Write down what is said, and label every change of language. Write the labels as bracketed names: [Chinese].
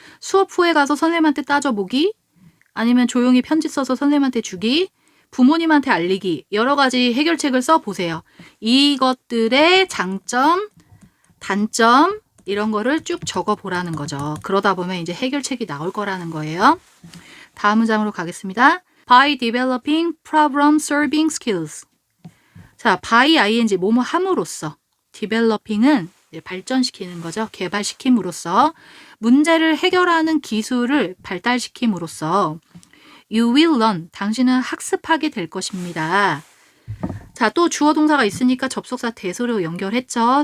[Korean] 수업 후에 가서 선생님한테 따져보기, 아니면 조용히 편지 써서 선생님한테 주기, 부모님한테 알리기, 여러 가지 해결책을 써보세요. 이것들의 장점, 단점 이런 거를 쭉 적어보라는 거죠. 그러다 보면 이제 해결책이 나올 거라는 거예요. 다음 문장으로 가겠습니다. [English] By developing problem solving skills. [Korean] 자, by ing 뭐뭐 함으로써 developing은 발전시키는 거죠. 개발시킴으로써 문제를 해결하는 기술을 발달시킴으로써 [English] You will learn. [Korean] 당신은 학습하게 될 것입니다. 자, 또 주어 동사가 있으니까 접속사 대소로 연결했죠.